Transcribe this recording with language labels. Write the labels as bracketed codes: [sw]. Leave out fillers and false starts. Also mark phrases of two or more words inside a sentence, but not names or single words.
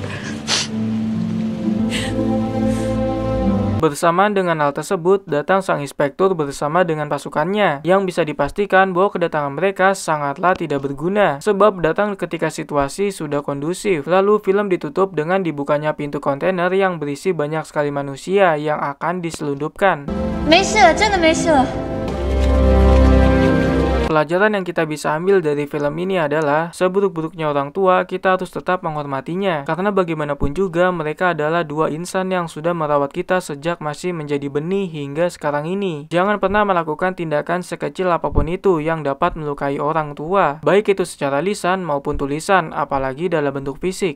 [id] Bersamaan dengan hal tersebut, datang sang inspektur bersama dengan pasukannya, yang bisa dipastikan bahwa kedatangan mereka sangatlah tidak berguna, sebab datang ketika situasi sudah kondusif. Lalu film ditutup dengan dibukanya pintu kontainer yang berisi banyak sekali manusia yang akan diselundupkan. [zh] 没事，真的没事。 [id] Pelajaran yang kita bisa ambil dari film ini adalah seburuk-buruknya orang tua, kita harus tetap menghormatinya. Karena bagaimanapun juga mereka adalah dua insan yang sudah merawat kita sejak masih menjadi benih hingga sekarang ini. Jangan pernah melakukan tindakan sekecil apapun itu yang dapat melukai orang tua, baik itu secara lisan maupun tulisan, apalagi dalam bentuk fisik.